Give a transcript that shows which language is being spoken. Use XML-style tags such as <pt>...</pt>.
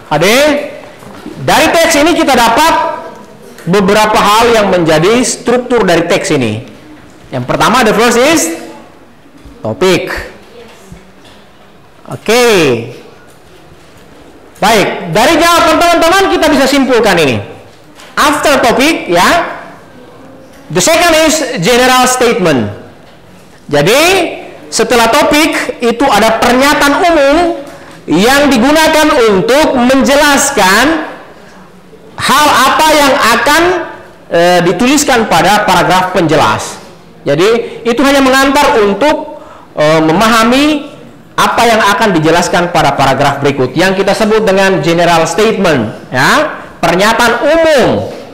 <id>Ade, dari teks ini kita dapat beberapa hal yang menjadi struktur dari teks ini. Yang pertama,</id> <en>the first is</en> <id>topik. Oke. Baik, dari jawaban teman-teman kita bisa simpulkan ini.</id> <en>After</en> <id>topik ya.</id> <en>The second is general statement.</en> <id>Jadi setelah topik itu ada pernyataan umum yang digunakan untuk menjelaskan hal apa yang akan dituliskan pada paragraf penjelas. Jadi itu hanya mengantar untuk memahami apa yang akan dijelaskan pada paragraf berikut yang kita sebut dengan general statement, ya, pernyataan umum.</id>